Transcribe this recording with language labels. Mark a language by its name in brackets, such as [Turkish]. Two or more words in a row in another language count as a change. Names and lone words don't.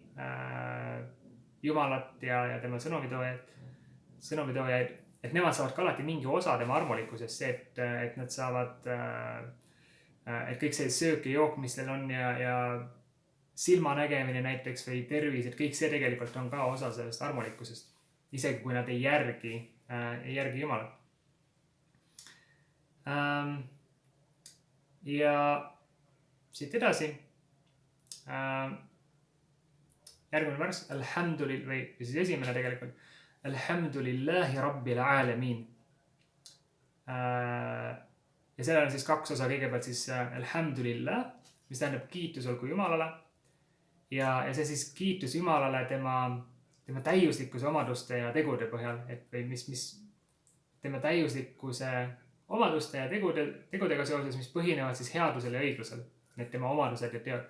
[Estonian] Jumalat ja tema sõnumitoojaid, et nemad saavad ka alati mingi osa tema armulikkusest, see, et nad saavad, et kõik see söök ja jook, mis teil on ja silmanägemine näiteks või tervis, et kõik see tegelikult on ka osa sellest armulikkusest, isegi kui nad ei järgi Jumalat. Ja siit edasi järgmine värss, või siis esimene tegelikult, [Arabic] الحمد لله رب العالمين. [Estonian] Ja sellel on siis kaks osa, kõigepealt siis [Arabic] الحمد لله, [Estonian] mis tähendab kiitus olgu Jumalale ja see siis kiitus Jumalale tema täiuslikkuse omaduste ja tegude põhjal, või mis tema täiuslikkuse omaduste ja tegudega seoses, mis põhinevad siis headusel ja õiglusel, need tema omadused ja teod.